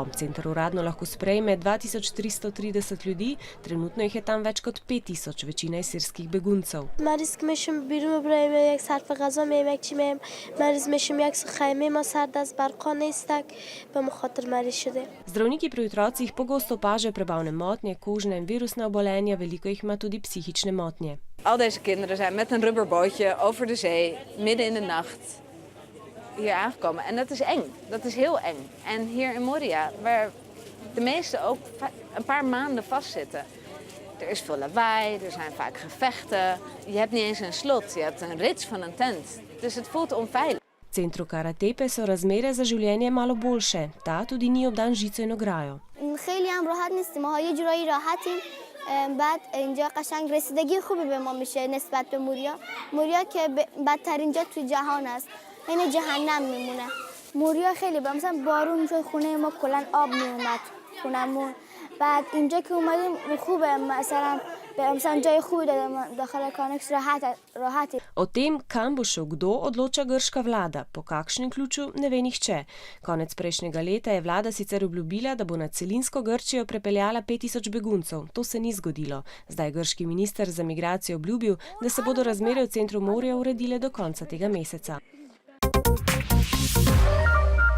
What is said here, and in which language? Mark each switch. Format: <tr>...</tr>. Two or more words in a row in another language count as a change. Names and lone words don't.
<sl>Center uradno lahko sprejme 2330 ljudi, trenutno jih je tam več kot 5000, večina iz sirskih beguncev. Zdravniki pri otrocih pogosto opažajo prebavne motnje, kožne in virusne obolenja, veliko jih ima tudi psihične motnje.</sl> <nl>Al deze kinderen zijn met een rubberbootje over de zee, midden in de nacht, hier aangekomen. En dat is eng. Dat is heel eng. En hier in Moria, waar de meesten ook een paar maanden vastzitten. Er is veel lawaai, er zijn vaak gevechten. Je hebt niet eens een slot, je hebt een rits van een tent. Dus het voelt onveilig.</nl> <sl>V centru Karatepe so razmere za življenje malo boljše. Ta tudi ni obdan žico in ograjo.</sl> <fa>بعد اینجا قشنگ رسیدگی خوبی به ما میشه نسبت به موریا که بدترین جا توی جهان است این جهنم میمونه موریا خیلی مثلا بارون میشد خونه ما کلا آب میومد خونمون بعد اینجا که اومدیم خوبه مثلا جای خوبی داخل کانکس راحتی.</fa> <sl>O tem, kam bo šel kdo, odloča grška vlada. Po kakšnem ključu, ne ve nihče. Konec prejšnjega leta je vlada sicer obljubila, da bo na celinsko Grčijo prepeljala 5000 beguncev. To se ni zgodilo. Zdaj je grški minister za migracije obljubil, da se bodo razmere v centru Moria uredile do konca tega meseca.</sl>